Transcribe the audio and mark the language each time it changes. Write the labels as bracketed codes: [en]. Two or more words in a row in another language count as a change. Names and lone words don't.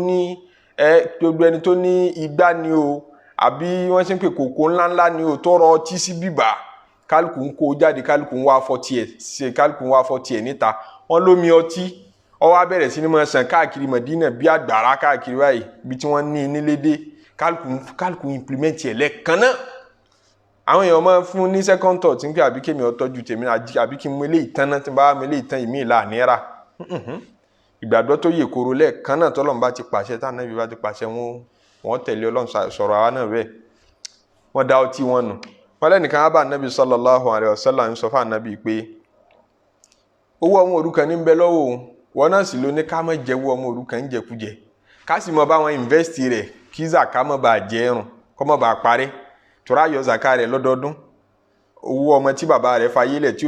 [yo] tó ní igbá ni o àbí wọ́n ṣe ń pè kòkó ńláńlá ni o tọrọ ọtí sí bíbà kálukú ń kó jáde kálukú ń wá fọ́tì ẹ̀ níta wọ́n lómi ọtí ó wá bẹ̀rẹ̀ sí ní máa ṣàn káàkiri Mádínà bí àgbàrá káàkiri báyìí bí tí wọ́n ní nílédé kálukú implement ẹ̀ lẹ́ẹ̀kan náà àwọn èèyàn máa fún ní [en] second thought [yo] tí ń pè àbí kémi ọtọ́jú tèmi àbí kí n mú eléyìí tán náà tí n bá mú eléyìí tán ìmí ìlà àníra ìgbàgbọ́ tó yè koro lẹ́ẹ̀kan náà tọ́lọ́run bá ti pàṣẹ táwọn náà bá ti pàṣẹ wọ́n tẹ̀lé Ọlọ́run sọ̀rọ̀ àwa náà bẹ́ẹ̀ wọ́n dá ọtí wọn nù wọ́n lẹ́nìkan á bá ànábì [ar] صلى الله عليه وسلم [yo] ń sọ fún ànábì pé owó ọmọ òrukàn ní ń bẹ lọ́wọ́ òun wọn náà sì ló ní ká má jẹ́wọ́ ọmọ òrukàn ń jẹkújẹ ká sì mọ báwọn invest rẹ̀ kí zaka má bàa jẹ ẹrùn kó má bàa parẹ́ tora yọ zaka rẹ̀ lọ́dọọdún owó ọmọ tí bàbá rẹ̀ fayé lẹ̀ tí